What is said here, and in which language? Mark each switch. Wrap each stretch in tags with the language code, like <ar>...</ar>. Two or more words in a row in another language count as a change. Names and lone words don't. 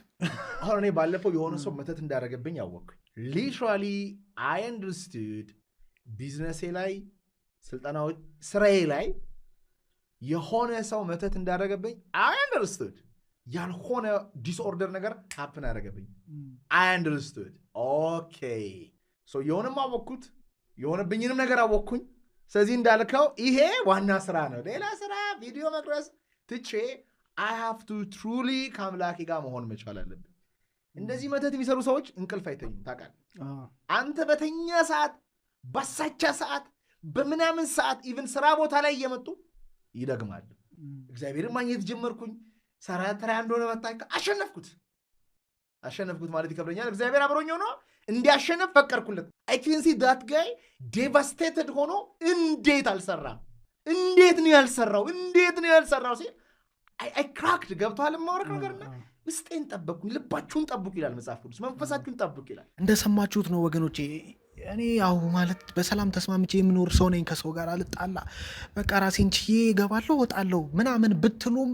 <am>አሁን እኔ ባለፈው የሆነ ሰው መተት እንዳደረገብኝ አወቅኩኝ።</am> <en>literally I understood</en> <am>ቢዝነሴ ላይ ስልጠናዎች ስራዬ ላይ የሆነ ሰው መተት እንዳደረገብኝ</am> <en>I understood።</en> <am>ያልሆነ ዲስኦርደር ነገር ሀፕን ያደረገብኝ</am> <en>I understood። okay so</en> <am>የሆነም አወቅኩት የሆነብኝንም ነገር አወቅኩኝ። ስለዚህ እንዳልከው ይሄ ዋና ስራ ነው። ሌላ ስራ ቪዲዮ መቅረጽ ትቼ</am> <en>I have to truly</en> <am>ከአምላኬ ጋር መሆን መቻል አለብን። እንደዚህ መተት የሚሰሩ ሰዎች እንቅልፍ አይተኙም ታውቃለህ። አንተ በተኛ ሰዓት፣ ባሳቻ ሰዓት፣ በምናምን ሰዓት ኢቭን ስራ ቦታ ላይ እየመጡ ይደግማሉ። እግዚአብሔርን ማግኘት ጀመርኩኝ። ሰራ ተራ እንደሆነ መጣ አሸነፍኩት ማለት ይከብደኛል። እግዚአብሔር አብሮኝ ሆኖ እንዲያሸነፍ ፈቀድኩለት።</am> <en>I can see that guy devastated</en> <am>ሆኖ እንዴት አልሰራም? እንዴት ነው ያልሰራው ሲል</am> <en>I cracked</en> <am>ገብቷል። ማወራው ነገርና ውስጤን ጠብቁኝ፣ ልባችሁን ጠብቁ ይላል መጽሐፍ ቅዱስ። መንፈሳችሁን ጠብቁ ይላል። እንደሰማችሁት ነው ወገኖቼ። እኔ ያው ማለት በሰላም ተስማምቼ የምኖር ሰው ነኝ። ከሰው ጋር አልጣላ፣ በቃ ራሴን ችዬ እገባለሁ እወጣለሁ ምናምን ብትሉም</am>